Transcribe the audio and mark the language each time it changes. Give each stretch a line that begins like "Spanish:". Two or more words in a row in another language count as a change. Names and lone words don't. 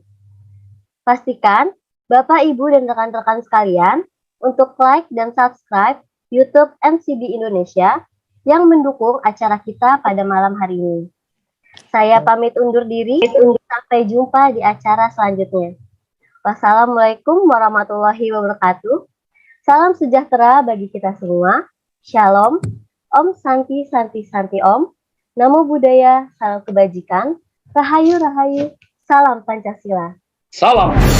Indonesian: Pastikan Bapak, Ibu, dan rekan-rekan sekalian untuk like dan subscribe YouTube MCB Indonesia yang mendukung acara kita pada malam hari ini. Saya pamit undur diri, sampai jumpa di acara selanjutnya.
Arabic: والسلام عليكم ورحمة الله وبركاته.
Indonesian: Salam sejahtera bagi kita semua. Shalom.
Sanskrit: ॐ शान्ति शान्ति शान्ति ॐ.
Pali: Namo Buddhaya,
Indonesian: salam kebajikan. Rahayu Rahayu, salam Pancasila. Salam.